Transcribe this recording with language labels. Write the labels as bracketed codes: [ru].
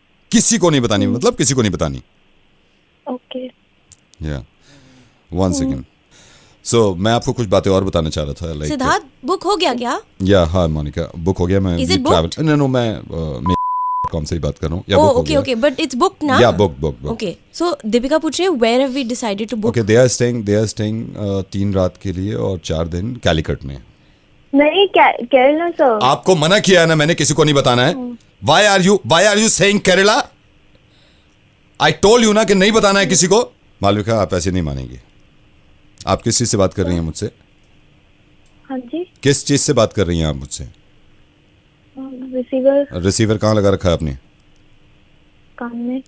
[hi] किसी को नहीं बतानी, मतलब किसी को नहीं बतानी. [en] Okay या one second. [hi] सो मैं आपको कुछ बातें और बताना चाह रहा था. [en] like [hi] सिद्धार्थ बुक हो गया क्या? या हाँ मोनिका, बुक हो गया. मैं [en] Is it booked? [hi] नो मैं कौन से ही बात कर रहा हूँ. या [en] Oh, [hi] book हो [en] okay, [hi] गया. [en] okay, but it's booked ना? [hi] या बुक. [en] Okay, so [hi] दीपिका पूछ रही है [en] where have we decided to book? [hi] Okay दे are staying 3 रात के लिए और 4 दिन कैलिकट में. नहीं केरला सर. आपको मना किया है ना मैंने, किसी को नहीं बताना है. [en] Why are you saying Kerala? I told you [hi] ना कि नहीं बताना है किसी को. मालविका, आप ऐसे नहीं मानेंगे. आप किस चीज से बात कर रही हैं मुझसे? हाँ जी किस चीज से बात कर रही हैं आप मुझसे? रिसीवर कहाँ लगा रखा है आपने? कान में.